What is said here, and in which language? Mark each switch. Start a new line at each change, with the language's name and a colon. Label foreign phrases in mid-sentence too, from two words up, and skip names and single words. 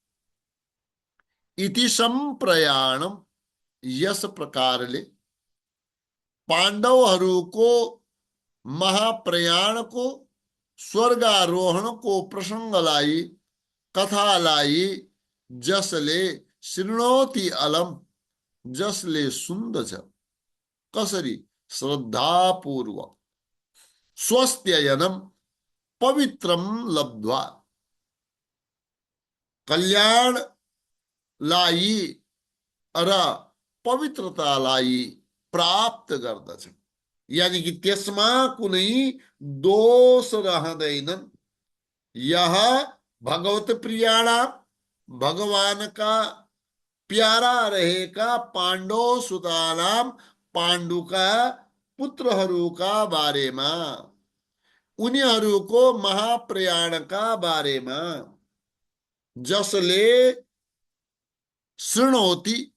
Sanskrit: इति संप्रयाणम
Nepali: यस प्रकारले पाण्डवहरूको महाप्रयाणको स्वर्गारोहणको प्रसंगलाई कथालाई जसले
Sanskrit: शृणोति अलम
Nepali: जसले सुन्दछ कसरी श्रद्धापूर्वक
Sanskrit: स्वस्त्ययनम पवित्रम लब्ध्वा
Nepali: कल्याणलाई र पवित्रतालाई प्राप्त गर्दछ।
Hindi: यानी कि
Nepali: त्यसमा कुनै दोष रहँदैनन्। यह
Sanskrit: भगवत प्रियाणाम
Nepali: भगवानका प्यारा रहेका
Sanskrit: पाण्डव सुतानाम
Nepali: पाण्डुका पुत्रहरूका बारेमा उनीहरूको महाप्रयाणका बारेमा जसले शृणोति